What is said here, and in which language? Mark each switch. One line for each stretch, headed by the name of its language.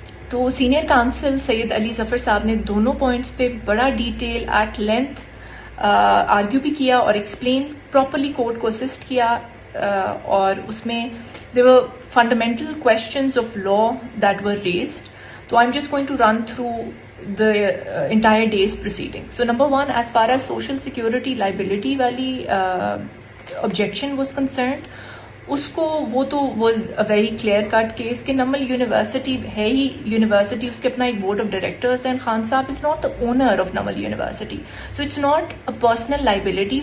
Urdu: تو senior council سید علی ظفر صاحب نے دونوں پوائنٹس پہ بڑا ڈیٹیل ایٹ لینتھ آرگیو بھی کیا اور ایکسپلین پراپرلی کورٹ کو اسسٹ کیا، اور اس میں
English: there were fundamental questions of law that were raised. So I'm just going to run through the entire day's proceedings. So number 1, as far as social security liability wali objection was concerned, اس کو وہ تو was a very clear cut case
Urdu: کہ Naml university ہے ہی university, اس کے اپنا ایک board of directors ہیں.
English: Khan sahib is not the owner of Namal university, so it's not a personal liability.